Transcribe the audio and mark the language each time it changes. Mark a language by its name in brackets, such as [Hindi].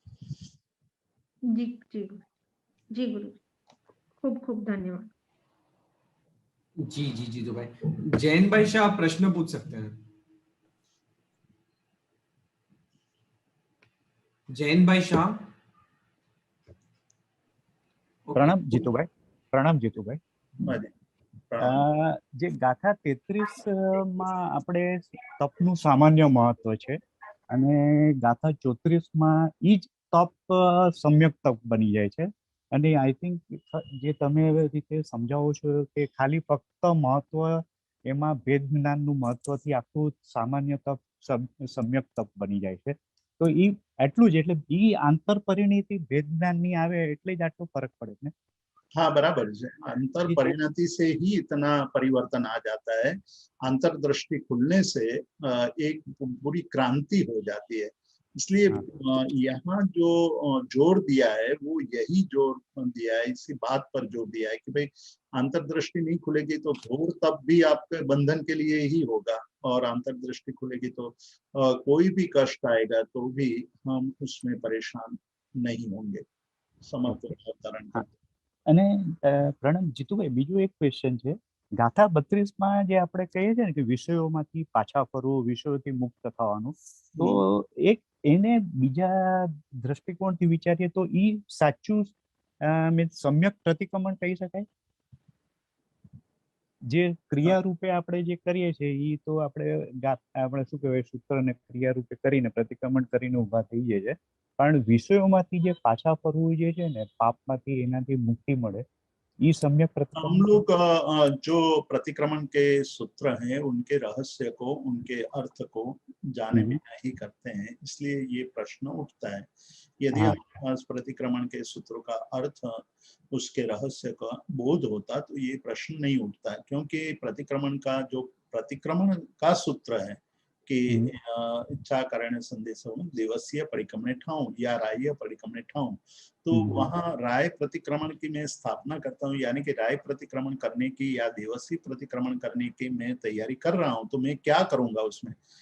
[Hindi] जी जी जी गुरु, खूब खूब धन्यवाद। जी जी जी। तो भाई जैन भाई शाह, आप प्रश्न पूछ सकते हैं। जैन भाई शाह। प्रणाम जीतूभाई, प्रणाम जीतूभाई। [Gujarati] જે ગાથા 33 માં આપણે તપનું સામાન્ય મહત્વ છે અને ગાથા 34 માં ઈ જ તપ સમ્યક તપ બની જાય છે અને [English] I think [Gujarati] જે તમે રીતે સમજાવો છો કે ખાલી ફક્ત મહત્વ એમાં ભેદ જ્ઞાનનું મહત્વથી આખું સામાન્ય તપ સમ્યક તપ બની જાય છે, તો ઈ એટલું જ, એટલે ઈ આંતર પરિણીતિ ભેદ જ્ઞાનની આવે એટલે જ આટલો ફરક પડે ને? [Hindi] हाँ बराबर है, अंतर परिणति से ही इतना परिवर्तन आ जाता है। अंतर्दृष्टि खुलने से एक पूरी क्रांति हो जाती है। इसलिए यहाँ जो जोर दिया है वो यही जोर दिया है, इसी बात पर जोर दिया है कि भाई अंतर्दृष्टि नहीं खुलेगी तो घोर तब भी आपके बंधन के लिए ही होगा, और अंतर्दृष्टि खुलेगी तो कोई भी कष्ट आएगा तो भी हम उसमें परेशान नहीं होंगे। समर्थ अवतरण करते। [Gujarati] અને પ્રણવ જીતુભાઈ, બીજું એક ક્વેશ્ચન છે, ગાથા 32 માં જે આપણે કહીએ છીએ ને કે વિષયોમાંથી પાછા ફરવું, વિષયોથી મુક્ત થવાનું, તો એક એને બીજા દ્રષ્ટિકોણથી વિચારીએ તો ઈ સાચું સમ્યક પ્રતિક્રમણ કહી શકાય? જે ક્રિયા રૂપે આપણે જે કરીએ છીએ ઈ તો આપણે શું કહેવાય, સૂત્રને ક્રિયા રૂપે કરીને પ્રતિક્રમણ કરીને ઊભા થઈ જાય છે, પણ વિષયોમાંથી જે પાછા ફરવું જે છે ને, પાપમાંથી એનાથી મુક્તિ મળે, ઈ सम्यक प्रतिक्रमण। [Hindi] हम लोग जो प्रतिक्रमण के सूत्र हैं उनके रहस्य को, उनके अर्थ को जाने बिना ही करते हैं, इसलिए ये प्रश्न उठता है। यदि हमारे पास प्रतिक्रमण के सूत्रों का अर्थ, उसके रहस्य का बोध होता तो ये प्रश्न नहीं उठता, क्योंकि प्रतिक्रमण का सूत्र है कि इच्छा कारण संदेश दिवसीय परिक्रमणे ठाऊं या राय परिक्रमणे ठाऊं, तो वहाँ राय प्रतिक्रमण की मैं स्थापना करता हूँ, यानी कि राय प्रतिक्रमण करने की या दिवसीय प्रतिक्रमण करने की मैं तैयारी कर रहा हूँ, तो मैं क्या करूंगा उसमें?